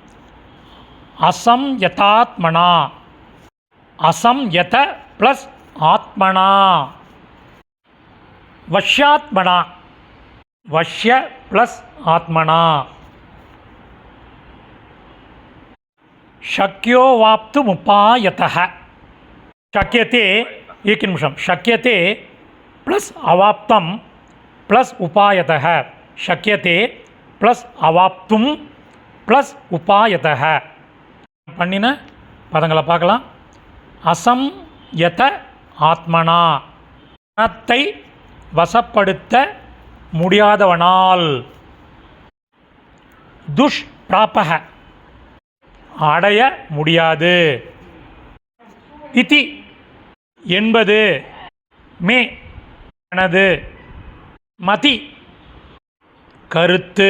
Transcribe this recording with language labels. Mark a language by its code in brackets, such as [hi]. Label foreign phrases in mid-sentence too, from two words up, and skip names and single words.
[sa] असंयतात्मना, असंयत प्लस आत्मना, वश्यात्मना, वश्य प्लस आत्मना, शक्यो वाप्तु मुपायतः. शक्यते, एक निमिषं, शक्यते प्लस अवाप्तं प्लस उपायतः, शक्यते प्लस अवाप्तुम प्लस उपायतः. [ta] பண்ணின பதங்களை பார்க்கலாம். [sa] असं यत आत्मना, [ta] மனத்தை வசப்படுத்த முடியாதவனால், துஷ்பிராபக அடைய முடியாது, இதி என்பது, மே எனது, மதி கருத்து.